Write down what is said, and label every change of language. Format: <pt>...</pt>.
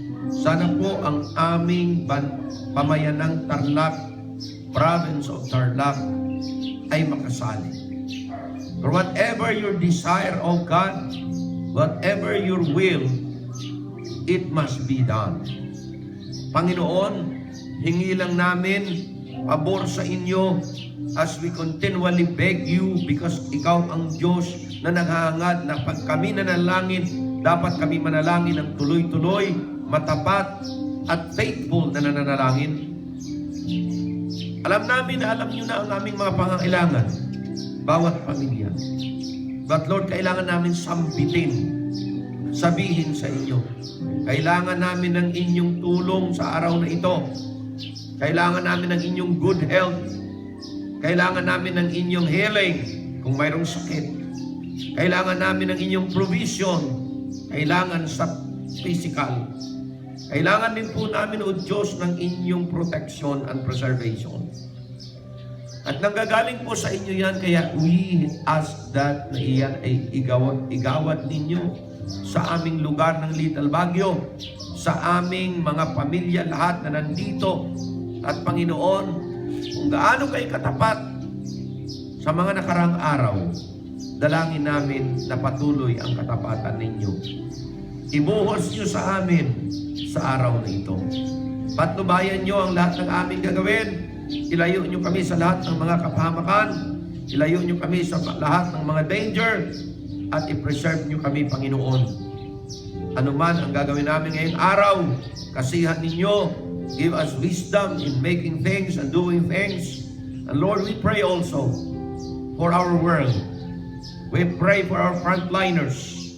<tl>Sana po ang aming pamayanang Tarlac,</tl> <en>province of Tarlac,</en> <tl>ay makasali.</tl> <en>For whatever your desire, O God, whatever your will, it must be done.</en> <tl>Panginoon, hingi lang namin pabor sa inyo</tl> <en>as we continually beg you, because</en> <tl>ikaw ang Diyos na naghahangad na pag kami nanalangin, dapat kami manalangin ng tuloy-tuloy, matapat at faithful na nananalangin. Alam namin na alam nyo na ang aming mga pangangailangan, bawat pamilya.</tl> <en>But Lord,</en> <tl>kailangan namin sambitin, sabihin sa inyo. Kailangan namin ng inyong tulong sa araw na ito. Kailangan namin ng inyong</tl> <en>good health.</en> <tl>Kailangan namin ng inyong healing kung mayroong sakit. Kailangan namin ng inyong provision. Kailangan sa physical. Kailangan din po namin, O Diyos, ng inyong</tl> <en>protection and preservation.</en> <tl>At nanggagaling po sa inyo yan, kaya</tl> <en>we ask that</en> <tl>na iyan ay igawad ninyo sa aming lugar ng Little Baguio, sa aming mga pamilya, lahat na nandito. At Panginoon, kung gaano kayo katapat sa mga nakarang araw, dalangin namin na patuloy ang katapatan ninyo. Ibuhos nyo sa amin sa araw na ito. Patnubayan nyo ang lahat ng aming gagawin. Ilayo nyo kami sa lahat ng mga kapahamakan. Ilayo nyo kami sa lahat ng mga danger. At i-preserve nyo kami, Panginoon. Ano man ang gagawin namin ngayong araw, kasihan ninyo.</tl> <en>Give us wisdom in making things and doing things. And Lord, we pray also for our world. We pray for our frontliners.</en>